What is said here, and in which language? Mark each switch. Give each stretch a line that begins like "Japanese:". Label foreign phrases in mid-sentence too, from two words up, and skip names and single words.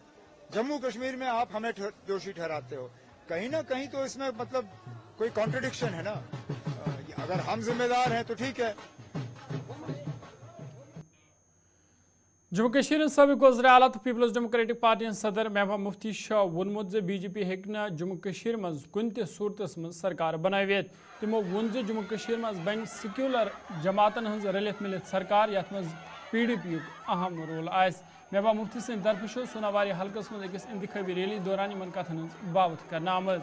Hindi: जम्मू कश्मीर में आप हमें दोषी ठहराते हो। कहीं ना कहीं तो इसमें मतलब कोई कॉन्ट्रडिक्शन है ना। अगर हम जिम्मेदार हैं तो ठीक है।
Kashmiri: जम्मू कश्मीर सबक वज़ीर आला तो पीपल्स डेमोक्रेटिक पार्टी सदर महबूबा मुफ्ती शाह वोनमुत बीजेपी हेक्न जम्मू कश्मीर मज कुन ते सूरतस मज सरकार बनावित। तमो वोन जम्मू कश्मीर मज बन सेक्युलर जमातन हज रलित मिलित सरकार यथ मज PDP युक अहम रोल आस। महबूबा मुफ्ती सद तरफ सोनावारी हल्कस मज अकिस इंतखाबी रैली दौरान इन कथन बावत कर आमज।